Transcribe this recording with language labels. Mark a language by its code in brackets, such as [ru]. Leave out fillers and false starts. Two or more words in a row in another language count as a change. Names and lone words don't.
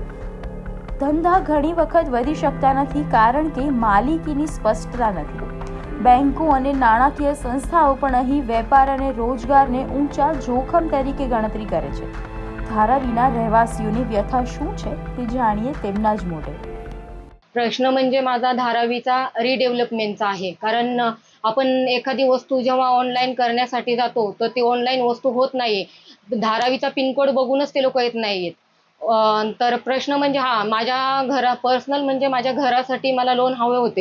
[gu] ધંધા ઘણી વખત વધી શકતા નથી કારણ કે માલિકીની સ્પષ્ટતા નથી. બેંકો અને નાણાકીય સંસ્થાઓ પણ અહીં વેપાર અને રોજગારને ઊંચા જોખમ તરીકે ગણતરી કરે છે. धारावीना રહેવાસીઓની व्यथा શું છે તે જાણીએ તેમના જ મોઢે. [mr] प्रश्न म्हणजे माझा धारावीचा रिडेव्हलपमेंटचा आहे. कारण आपण एखादी वस्तू जेव्हा ऑनलाईन करण्यासाठी जातो तर ती ऑनलाईन वस्तू होत नाही. धारावीचा पिनकोड बघूनच ते लोक येत नाहीत. तर प्रश्न म्हणजे माझ्या पर्सनल म्हणजे माझ्या घरासाठी मला लोन हवे होते.